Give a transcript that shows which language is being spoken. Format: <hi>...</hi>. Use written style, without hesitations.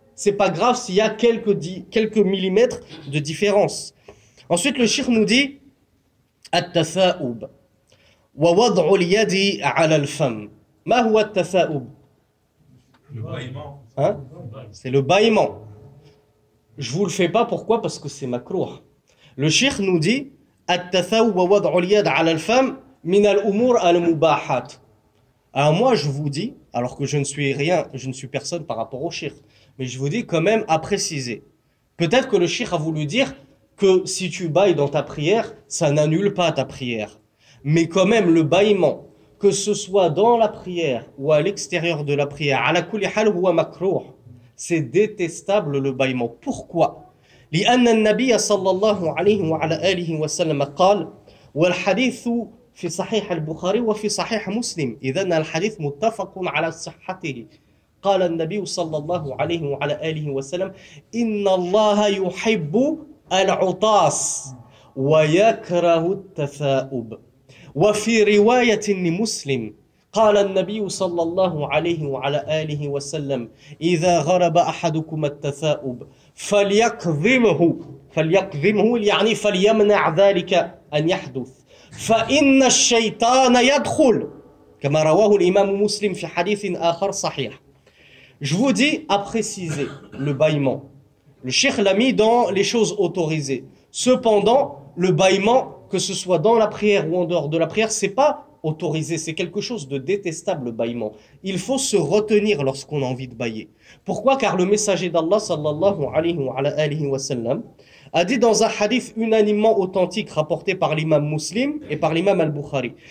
<fr>C'est pas grave s'il y a quelques millimètres de différence. Ensuite, le cheikh nous dit</fr> <ar>at-tafa'ub wa wad'u al-yadi 'ala al-fam. Ma huwa at-tafa'ub?</ar> <fr>Le bâillement. Hein? C'est le bâillement. Je vous le fais pas, pourquoi? Parce que c'est makrouh. Le cheikh nous dit</fr> <ar>التثاؤب ووضع اليد على الفم من الأمور المباحات.</ar> <fr>Alors moi je vous dis, alors que je ne suis personne par rapport au cheikh, mais je vous dis quand même à préciser. Peut-être que le cheikh a voulu dire que si tu bailles dans ta prière, ça n'annule pas ta prière. Mais quand même le bâillement, que ce soit dans la prière ou à l'extérieur de la prière,</fr> <ar>ala kulli hal huwa makrouh.</ar> <fr>C'est détestable le bâillement. Pourquoi?</fr> <ar>لأن النبي صلى الله عليه وعلى آله وسلم قال والحديث في صحيح البخاري وفي صحيح مسلم إذن الحديث متفق على صحته قال النبي صلى الله عليه وعلى آله وسلم إن الله يحب العطاس ويكره التثاؤب وفي رواية لمسلم قال النبي صلى الله عليه وعلى آله وسلم إذا غرب أحدكم التثاؤب فليكظمه فليكظمه يعني فليمنع ذلك أن يحدث فإن الشيطان يدخل كما رواه الإمام مسلم في حديث آخر صحيح.</ar> <fr>Je vous dis à préciser le bâillement. Le cheikh l'a mis dans les choses autorisées. Cependant, le bâillement, que ce soit dans la prière ou en dehors de la prière, c'est pas autorisé, c'est quelque chose de détestable, le bâillement. Il faut se retenir lorsqu'on a envie de bâiller. Pourquoi? Car le messager d'Allah, sallallahu alayhi wa sallam, a dit dans un hadith unanimement authentique rapporté par l'imam Muslim et par l'imam al-Bukhari.</fr>